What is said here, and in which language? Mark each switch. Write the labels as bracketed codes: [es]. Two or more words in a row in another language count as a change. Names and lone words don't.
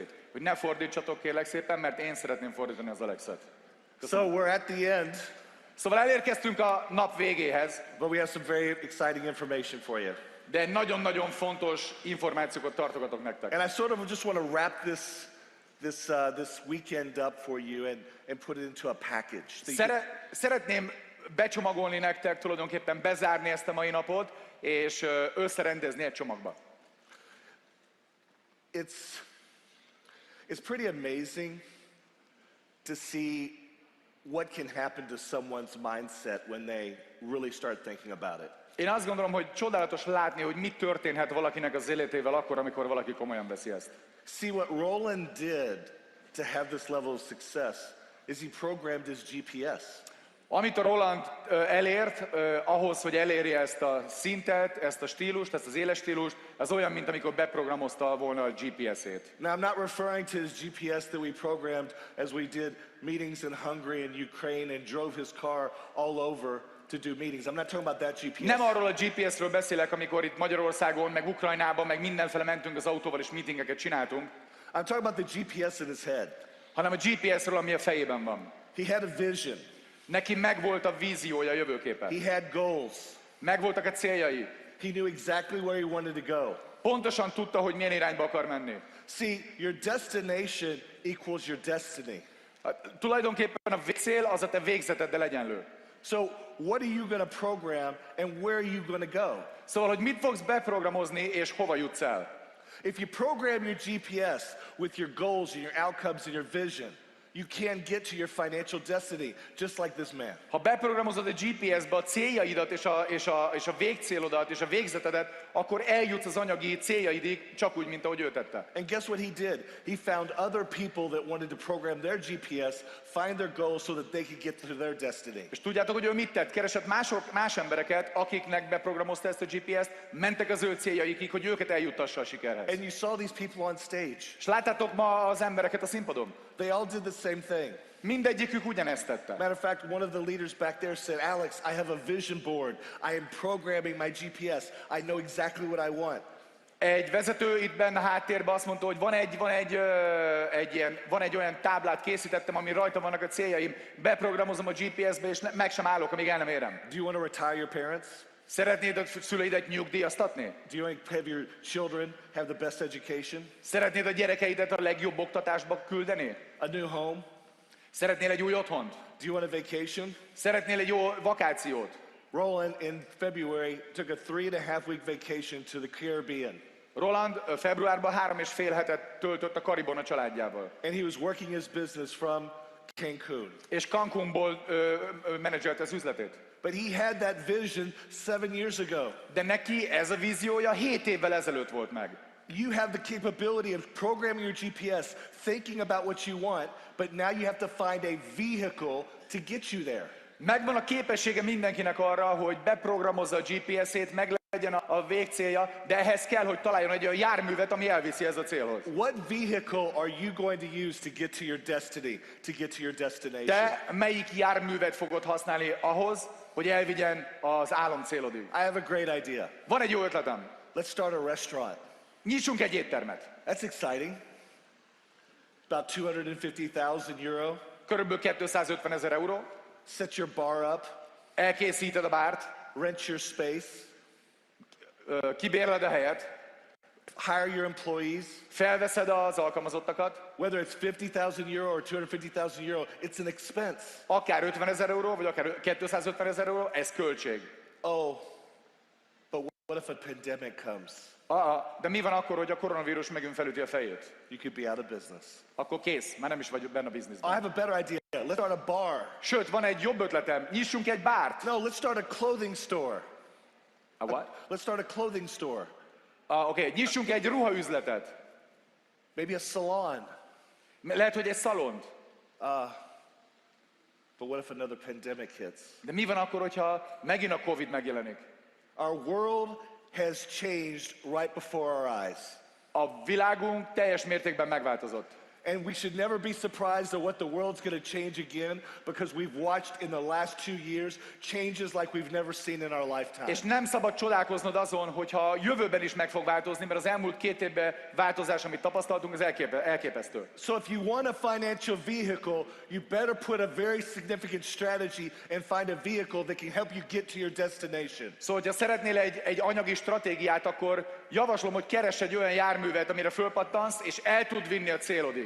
[hu] Hogy ne fordítsatok kérlek szépen, mert én szeretném fordítani az Alexet. [en] So we're at the end. [hu] Szóval elérkeztünk a nap végéhez. [en] But we have some very exciting information for you. [hu] De nagyon-nagyon fontos információkat tartogatok nektek. [en] And I sort of just want to wrap this weekend up for you and put it into a package. [hu] Szeretném becsomagolni nektek, tulajdonképpen bezárni ezt a mai napot, és összerendezni egy csomagba. [en] It's pretty amazing to see what can happen to someone's mindset when they really start thinking about it. [hu] Én azt gondolom, hogy csodálatos látni, hogy mi történhet valakinek az életével akkor, amikor valaki komolyan veszi ezt. [en] See, what Roland did to have this level of success is he programmed his GPS. [hu] Amit a Roland elért, ahhoz, hogy elérje ezt a szintet, ezt a stílust, ezt az éles stílust, az olyan, mint amikor beprogramozta volna a GPS-ét. [en] Now, I'm not referring to his GPS that we programmed as we did meetings in Hungary and Ukraine and drove his car all over to do meetings. I'm not talking about that GPS. [hu] Nem arról a GPS-ről beszélek, amikor itt Magyarországon, meg Ukrajnában, meg mindenfele mentünk az autóval és meetingeket csináltunk. [en] I'm talking about the GPS in his head. [hu] Hanem a GPS-ről, ami a fejében van. [en] He had a vision. [hu] Neki megvolt a víziója, a jövőképe. [en] He had goals. [hu] Megvoltak a céljai. [en] He knew exactly where he wanted to go. [hu] Pontosan tudta, hogy milyen irányba akar menni. [en] See, your destination equals your destiny. [hu] Tulajdonképpen a cél az a te végzeteddel egyenlő. [en] So, what are you going to program and where are you going to go? [hu] Szóval, hogy mit fogsz beprogramozni és hova jutsz el? [en] If you program your GPS with your goals and your outcomes and your vision, you can get to your financial destiny, just like this man. [hu] Ha beprogramozod a GPS-be a céljaidat és a végcélodat és a végzetedet, akkor eljutsz az anyagi céljaidig, csak úgy, mint ahogy ő tette. [en] And guess what he did? He found other people that wanted to program their GPS, find their goals so that they could get to their destiny. [hu] És tudjátok, hogy ő mit tett? Keresett más embereket, akiknek beprogramozta ezt a GPS-t, mentek az ő céljaikig, hogy őket eljuttassa a sikerhez. [en] And you saw these people on stage. [hu] És láttátok ma az embereket a színpadon? [en] They all did the same thing. [hu] Mindegyikük ugyanezt tette. [en] Matter of fact, one of the leaders back there said, Alex, I have a vision board. I am programming my GPS. I know exactly what I want. [hu] Egy vezető itt benne a háttérben azt mondta, hogy van egy olyan táblát készítettem, ami rajta vannak a céljaim, beprogramozom a GPS-be, és meg sem állok, amíg el nem érem. [en] Do you want to retire your parents? [hu] Szeretnéd a szüleidet nyugdíjaztatni? [en] Do you want to have your children have the best education? [hu] Szeretnéd a gyerekeidet a legjobb oktatásba küldeni? [en] A new home? [hu] Szeretnél egy új otthont? [en] Do you want a vacation? [hu] Szeretnél egy jó vakációt? [en] Roland in February took a 3.5 week vacation to the Caribbean. [hu] Roland februárban 3,5 hetet töltött a Karibon a családjával. [en] And he was working his business from Cancun. [hu] És Cancúnból menedzselte az üzletét. [en] But he had that vision 7 years ago. [hu] De neki ez a víziója 7 évvel ezelőtt volt meg. [en] You have the capability of programming your GPS, thinking about what you want, but now you have to find a vehicle to get you there. [hu] Megvan a képessége mindenkinek arra, hogy beprogramozza a GPS-ét, meg legyen a végcélja, de ehhez kell, hogy találjon egy olyan járművet, ami elviszi ez a célhoz. [en] What vehicle are you going to use to get to your destiny, to get to your destination? [hu] Te melyik járművet fogod használni ahhoz, hogy elvigyen az álomcélodig? [en] I have a great idea. [hu] Van egy jó ötletem. [en] Let's start a restaurant. [hu] Nyissunk egy éttermet. [en] That's exciting. About 250,000 euro. [hu] Körülbelül 250 000 euró. [en] Set your bar up. [hu] Elkészíted a bárt. [en] Rent your space. [hu] Kibérled a helyet. [en] Hire your employees. [hu] Felveszed az alkalmazottakat. [en] Whether it's 50,000 euro or 250,000 euro, it's an expense. [hu] Akár 50 000 euró, vagy akár 250 000 euró, ez költség. [en] Oh, but what if a pandemic comes? [hu] De mi van akkor, hogy a koronavírus megint felüti a fejét? [en] You could be out of business. [hu] Akkor kész, már nem is vagy benne a bizniszben. [en] I have a better idea. Let's start a bar. [hu] Sőt, van egy jobb ötletem. Nyissunk egy bárt. [en] No, let's start a clothing store. A what? Let's start a clothing store. Okay. [hu] Nyissunk egy ruhaüzletet. [en] Maybe a salon. [hu] Lehet, hogy egy szalont. [en] But what if another pandemic hits? [hu] De mi van akkor, hogyha megint a Covid megjelenik? [en] Our world has changed right before our eyes. [hu] A világunk teljes mértékben megváltozott. [en] And we should never be surprised at what the world's going to change again, because we've watched in the last 2 years changes like we've never seen in our lifetime. [hu] És nem szabad csodálkoznod azon, hogyha jövőben is meg fog változni, mert az elmúlt 2 évben változás, amit tapasztaltunk, az elképesztő. [en] So if you want a financial vehicle, you better put a very significant strategy and find a vehicle that can help you get to your destination. [hu] Szóval, hogyha szeretnél egy anyagi stratégiát, akkor javaslom, hogy keress egy olyan járművet, amire fölpattansz, és el tud vinni a célodig.